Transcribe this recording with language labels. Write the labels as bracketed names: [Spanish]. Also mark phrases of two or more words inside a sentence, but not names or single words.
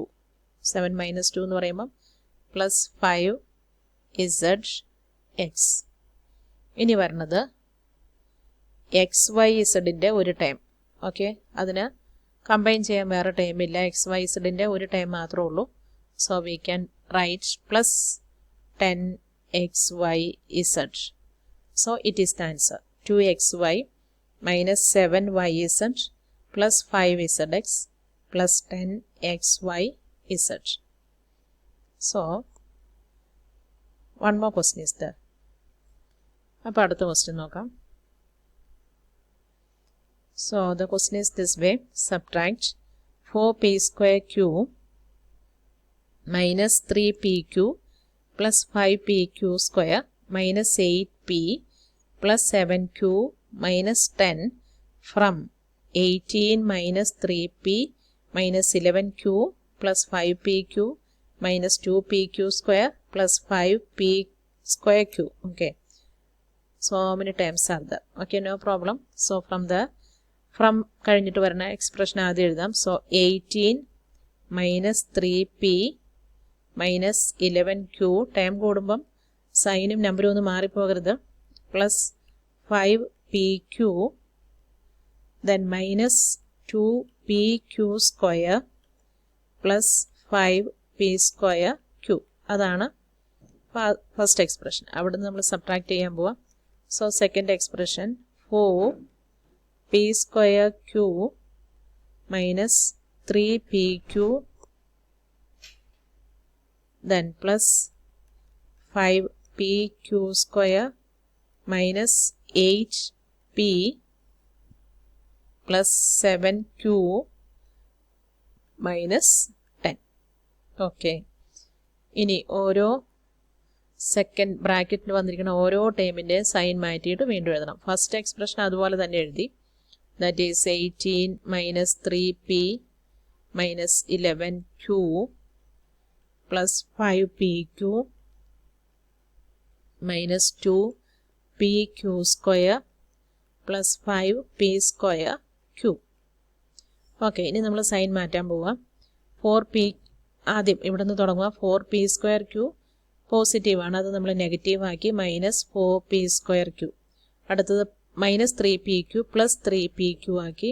[English] 7 minus 2 [Malayalam] എന്ന് പറയുമ്പം [English] plus 5zx. [Malayalam] ഇനി വരുന്നത് xyzൻ്റെ ഒരു ടൈം. ഓക്കെ, അതിന് കമ്പൈൻ ചെയ്യാൻ വേറെ ടൈമില്ല, xyzൻ്റെ ഒരു ടൈം മാത്രമേ ഉള്ളൂ. [English] So we can write plus 10xyz. So it is the answer 2xy minus 7yz plus 5zx plus 10xyz. So one more question is there. [Malayalam] അപ്പോൾ അടുത്ത ക്വസ്റ്റ്യൻ നോക്കാം. [English] So the question is this way, subtract 4p square q minus 3pq plus 5pq square minus 8p plus 7q minus 10 from 18 minus 3p minus 11q plus 5pq minus 2pq square plus 5p square q. Okay, so how many times are there? Okay, no problem. So from [Malayalam] കഴിഞ്ഞിട്ട് വരുന്ന എക്സ്പ്രഷൻ ആദ്യം എഴുതാം. [English] So 18 minus 3p minus 11q, [Malayalam] ടൈം കൂടുമ്പം സൈനും നമ്പറും ഒന്നും മാറിപ്പോകരുത്, [English] plus 5pq, then minus 2pq square plus 5p square q. [Malayalam] അതാണ് [English] first expression. [Malayalam] അവിടെ നിന്ന് നമ്മൾ സബ്ട്രാക്ട് ചെയ്യാൻ പോവാം. [English] So second expression 4p square q minus 3pq then plus 5pq square minus 8p plus 7q minus 10. Okay. [Malayalam] ഇനി ഓരോ സെക്കൻഡ് ബ്രാക്കറ്റിൽ വന്നിരിക്കുന്ന ഓരോ ടേമിൻ്റെ സൈൻ മാറ്റിയിട്ട് വീണ്ടും എഴുതണം. [English] first expression [Malayalam] അതുപോലെ തന്നെ എഴുതി. [English] That is 18 minus 3p minus 11q plus 5pq minus 2pq square plus 5p square q. [Malayalam] ഓക്കെ, ഇനി നമ്മൾ സൈൻ മാറ്റാൻ പോവാം. 4p ആദ്യം ഇവിടെ നിന്ന് തുടങ്ങുക. [English] 4p square q [Malayalam] പോസിറ്റീവാണ്, അത് നമ്മൾ നെഗറ്റീവ് ആക്കി [English] minus 4p square q. [Malayalam] അടുത്തത് [English] minus 3pq plus 3pq [Malayalam] ആക്കി.